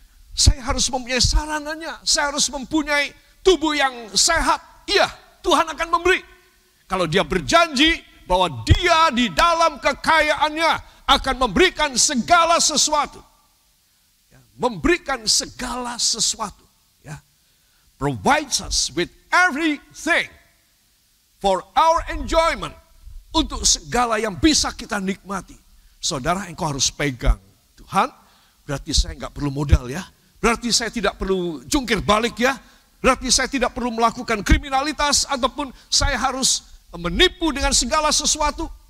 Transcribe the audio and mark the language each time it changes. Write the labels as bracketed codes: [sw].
[id] Saya harus mempunyai sarananya, saya harus mempunyai tubuh yang sehat. Iya, Tuhan akan memberi. Kalau dia berjanji bahwa dia di dalam kekayaannya akan memberikan segala sesuatu. Ya, memberikan segala sesuatu. Ya. [en] Provides us with everything for our enjoyment. [id] Untuk segala yang bisa kita nikmati. Saudara, engkau harus pegang. Tuhan, berarti saya nggak perlu modal ya. Berarti saya tidak perlu jungkir balik ya. Berarti saya tidak perlu melakukan kriminalitas. Ataupun saya harus menipu dengan segala sesuatu.